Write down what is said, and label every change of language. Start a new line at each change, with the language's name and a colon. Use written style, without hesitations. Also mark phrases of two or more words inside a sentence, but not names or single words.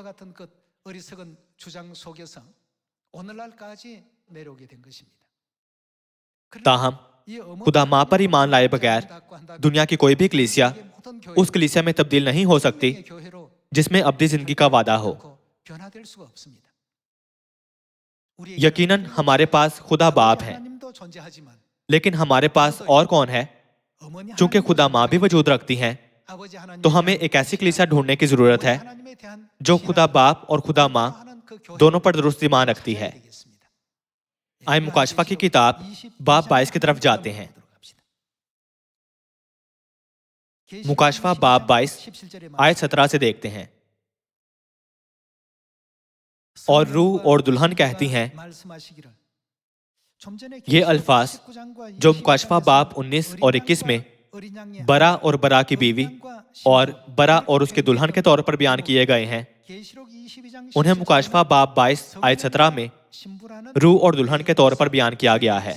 Urdu: تاہم خدا ماں پر ایمان لائے بغیر دنیا کی کوئی بھی کلیسیا اس کلیسیا میں تبدیل نہیں ہو سکتی جس میں ابدی زندگی کا وعدہ ہو۔
Korean: 변화될 수가 없습니다.
Urdu: یقیناً ہمارے پاس خدا باپ ہے,
Korean: 하나님도 존재하지만
Urdu: لیکن ہمارے پاس اور کون ہے?
Korean: 어머니
Urdu: چونکہ خدا ماں بھی وجود رکھتی ہیں,
Korean: 아버지 하나님
Urdu: تو ہمیں ایک ایسی کلیسیا ڈھونڈنے کی ضرورت ہے
Korean: 하나님에 대한
Urdu: جو خدا باپ اور خدا ماں دونوں پر درست ایمان رکھتی ہے. آئیے مکاشفہ کی کتاب باب 22 کی طرف جاتے ہیں. مکاشفہ باب 22 آیت 17 سے دیکھتے ہیں. اور روح اور دلہن کہتی ہیں، یہ الفاظ جو مکاشفہ باب 19 اور 21 میں برہ اور برہ کی بیوی اور برہ اور اس کے دلہن کے طور پر بیان کیے گئے ہیں، انہیں مکاشفہ باب 22 آیت 17 میں روح اور دلہن کے طور پر بیان کیا گیا ہے.